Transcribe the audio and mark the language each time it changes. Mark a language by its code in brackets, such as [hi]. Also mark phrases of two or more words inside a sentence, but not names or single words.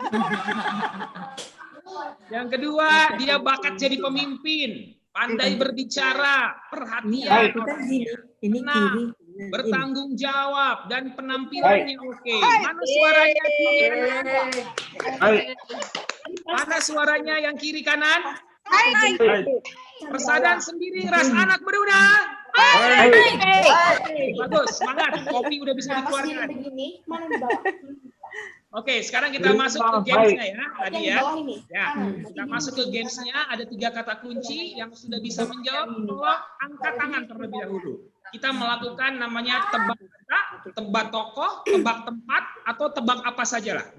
[id] Yang kedua, dia bakat jadi pemimpin, pandai berbicara, perhatian. Ini kiri. Bertanggung jawab dan penampilannya oke. Mana suaranya kiri kanan? Mana suaranya yang kiri kanan? [btx] Persadaan sendiri ras anak beruna. [id] Bagus, semangat. Kopi udah bisa dikeluarkan. Oke, sekarang kita masuk ke gamesnya ya, tadi ya. Ya, kita masuk ke gamesnya. Ada 3 kata kunci yang sudah bisa menjawab. Tolong angkat tangan terlebih dahulu. Kita melakukan namanya tebak kata, tebak tokoh, tebak tempat, atau tebak apa saja lah.